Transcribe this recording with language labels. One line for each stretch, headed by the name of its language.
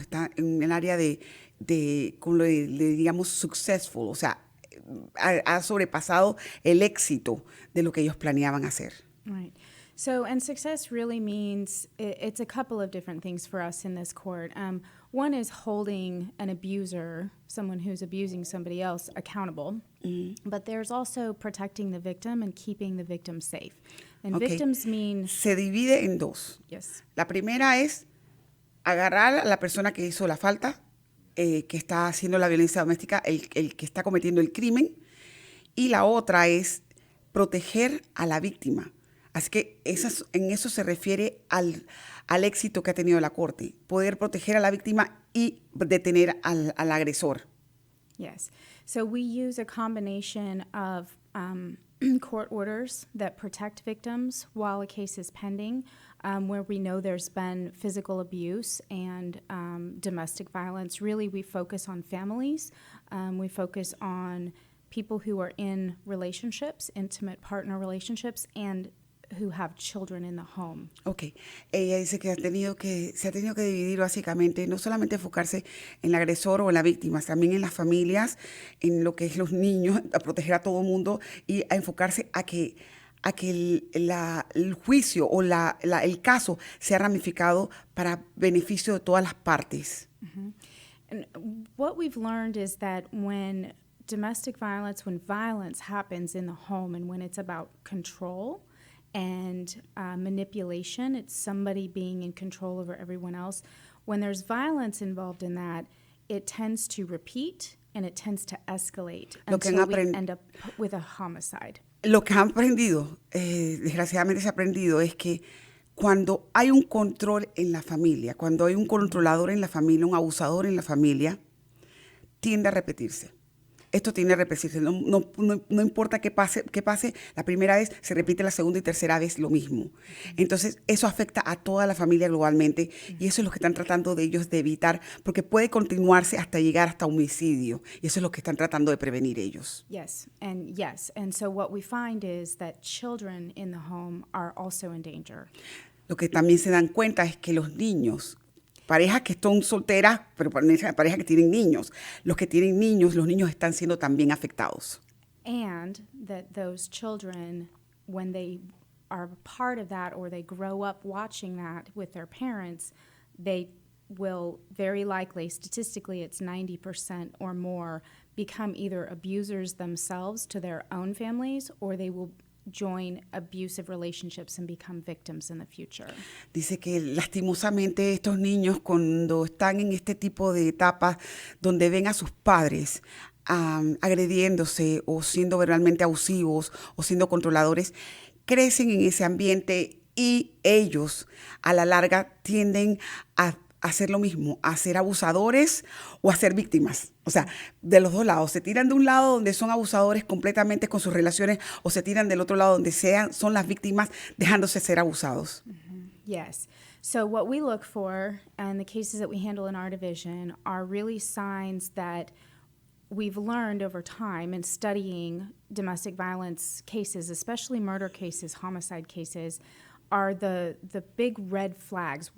Spanish: Está en el área como le digamos, successful, o sea, ha sobrepasado el éxito de lo que ellos planeaban hacer.
English: Right. So, and success really means it's a couple of different things for us in this court. One is holding an abuser, someone who's abusing somebody else, accountable. Mm-hmm. But there's also protecting the victim and keeping the victim safe. And Okay. victims mean...
Spanish: Se divide en dos.
English: Yes.
Spanish: La primera es agarrar a la persona que hizo la falta, que está haciendo la violencia doméstica, el que está cometiendo el crimen. Y la otra es proteger a la víctima, Así que en eso se refiere al éxito que ha tenido la Corte, poder proteger a la víctima y detener al agresor.
English: Yes. So we use a combination of court orders that protect victims while a case is pending, where we know there's been physical abuse and domestic violence. Really, we focus on families. We focus on people who are in relationships, intimate partner relationships, and who have children in the home.
Spanish: Ok, ella dice que se ha tenido que dividir básicamente, no solamente enfocarse en el agresor o en la víctima, también en las familias, en lo que es los niños, a proteger a todo el mundo y a enfocarse a que el juicio o el caso sea ramificado para beneficio de todas las partes.
English: And what we've learned is that when violence happens in the home and when it's about control and manipulation, it's somebody being in control over everyone else. When there's violence involved in that, it tends to repeat and it tends to escalate until we end up with a homicide.
Spanish: Lo que han aprendido, desgraciadamente se ha aprendido, es que cuando hay un control en la familia, cuando hay un controlador en la familia, un abusador en la familia, tiende a repetirse. Esto tiende a repetirse. No importa qué pase, la primera vez se repite la segunda y tercera vez lo mismo. Entonces, eso afecta a toda la familia globalmente y eso es lo que están tratando de ellos de evitar, porque puede continuarse hasta llegar hasta homicidio. Y eso es lo que están tratando de prevenir ellos.
English: Yes. And so what we find is that children in the home are also in danger.
Spanish: Lo que también se dan cuenta es que los niños, parejas que están solteras, pero parejas que tienen niños. Los que tienen niños, los niños están siendo también afectados.
English: And that those children, when they are part of that or they grow up watching that with their parents, they will very likely, statistically it's 90% or more, become either abusers themselves to their own families or they will join abusive relationships and become victims in the future.
Spanish: Dice que lastimosamente estos niños cuando están en este tipo de etapas donde ven a sus padres agrediéndose o siendo verbalmente abusivos o siendo controladores, crecen en ese ambiente y ellos a la larga tienden a hacer lo mismo, a ser abusadores o a ser víctimas. O sea, de los dos lados. Se tiran de un lado donde son abusadores completamente con sus relaciones o se tiran del otro lado donde son las víctimas dejándose ser abusados.
English: Yes. So what we look for and the cases that we handle in our division are really signs that we've learned over time in studying domestic violence cases, especially murder cases, homicide cases, are the big red flags.